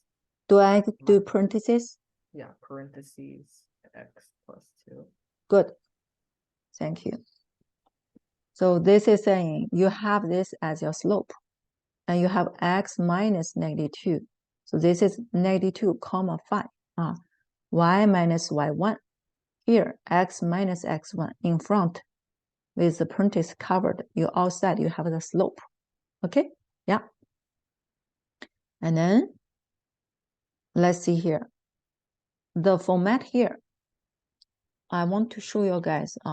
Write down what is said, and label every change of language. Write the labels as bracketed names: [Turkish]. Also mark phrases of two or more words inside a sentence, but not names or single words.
[English] Do I do parentheses? Yeah, parentheses x plus 2. Good. Thank you. So this is saying you have this as your slope, and you have x minus -2. So this is -2, 5. Y minus y1. Here, x minus x1 in front with the parentheses covered. You outside, you have the slope. Okay? Yeah. And then let's see here. The format here, I want to show you guys.